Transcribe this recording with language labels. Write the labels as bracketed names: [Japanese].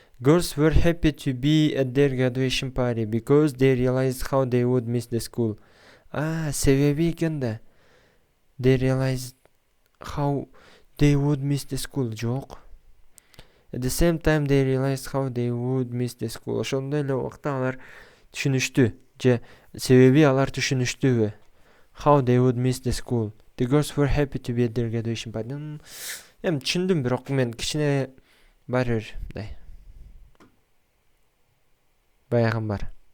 [English] Girls were happy to be at their graduation party because they realized how they would miss the school. [Kyrgyz] Себеби экен да. [English] They realized how they would miss the school. [Kyrgyz] Жок. [English] At the same time they realized how they would miss the school. [Kyrgyz] Ошондой эле убакта алар түшүнүштү. Же себеби алар түшүнүштүбү? [English] How they would miss the school. The girls were happy to be at their graduation party. [Kyrgyz] Түшүндүм, бирок мен кичине бар баягым бар.